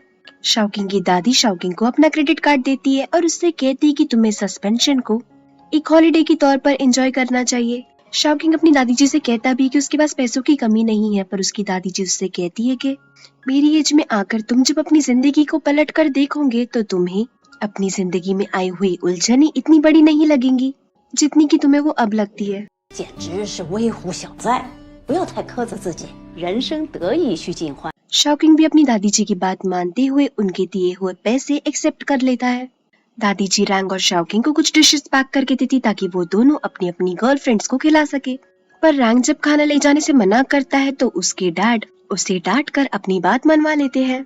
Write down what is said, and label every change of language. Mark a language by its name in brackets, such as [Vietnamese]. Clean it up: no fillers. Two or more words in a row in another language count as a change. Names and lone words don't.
[Hindi] शौकीन की दादी शौकीन को अपना क्रेडिट कार्ड देती है और उससे कहती है कि तुम्हें सस्पेंशन को एक हॉलिडे के तौर पर एंजॉय करना चाहिए। शौकीन अपनी दादी जी से कहता भी कि उसके पास पैसों की कमी नहीं है, पर उसकी दादी जी उससे कहती है कि मेरी एज में आकर तुम जब अपनी जिंदगी को पलट कर देखोगे तो तुम्हें अपनी जिंदगी में आई हुई उलझनें इतनी बड़ी नहीं लगेंगी जितनी कि तुम्हें वो अब लगती है। [Chinese] 简直是微乎小哉，不要太苛责自己，人生得意须尽欢。 [Hindi] शॉकिंग भी अपनी दादी जी की बात मानते हुए उनके दिए हुए पैसे एक्सेप्ट कर लेता है। दादी जी रैंग और शॉकिंग को कुछ डिशेस पैक करके देती ताकि वो दोनों अपनी अपनी गर्लफ्रेंड्स को खिला सके। पर रैंग जब खाना ले जाने से मना करता है तो उसके डैड उसे डांट कर अपनी बात मनवा लेते हैं।